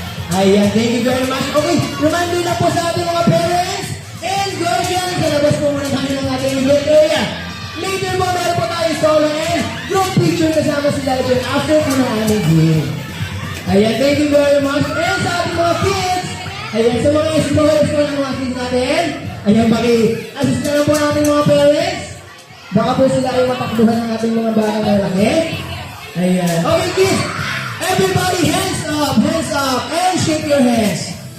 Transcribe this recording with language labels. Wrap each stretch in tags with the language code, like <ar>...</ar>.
<en>Ayan, thank you very much.</en> <tl>Okay, reminder lang po sa ating mga</tl> <en>parents and guardians.</en> <tl>Sa labas po muna tayo ng ating event area. Later po, meron po tayo</tl> <en>solo and group picture</en> <tl>kasama si Lala Chan after po ng aming game.</tl> <en>Ayan, thank you very much.</en> <tl>And sa ating mga kids, ayan, sa mga explorers po ng mga kids natin, ayan, paki-assist na lang po natin mga parents. Baka po sila ay matakbuhan ng ating mga batang lalaki.</tl> <en>Ayan. Okay, kids. Everybody, hands up, and shake your hands.</en>